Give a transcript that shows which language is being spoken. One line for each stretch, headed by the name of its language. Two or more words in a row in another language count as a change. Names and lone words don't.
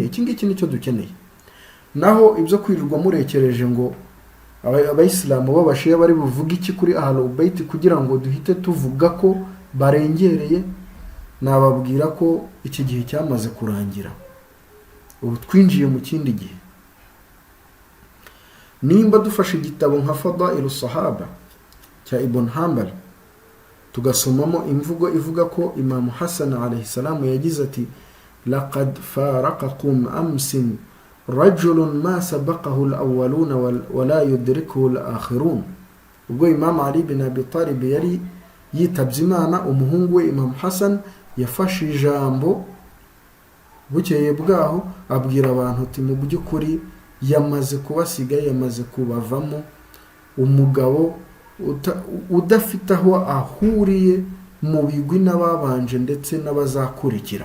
Kinyarwanda: Iki ngiki nicyo dukeneye. Naho ibyo kwirirwa murekereje ngo abayisilamu b'abashiya bari buvuga iki kuri
Arabic: أهل البيت
Kinyarwanda: kugira ngo duhite tuvuga ko barengereye, nababwira ko iki gihe cyamaze kurangira. Ubu twinjiye mu kindi gihe. Nimba dufashe igitabo nka Fadailus Sahaba cya Ibn Hanbal, tugasomamo imvugo ivuga ko Imam Hassan
Arabic: عليه السلام
Kinyarwanda: yagize ati
Arabic: لقد فارقكم أمس رجل ما سبقه الأولون ولا يدركه الآخرون.
Kinyarwanda: Ubwo Imam Ali ibn Abi Talib yari yitabye Imana, umuhungu we Imam Hassan yafashe ijambo bukeye bwaho abwira abantu ati mu by'ukuri yamaze kubasiga, yamaze kubavamo umugabo udafite aho ahuriye mu bigwi n'ababanje ndetse n'abazakurikira.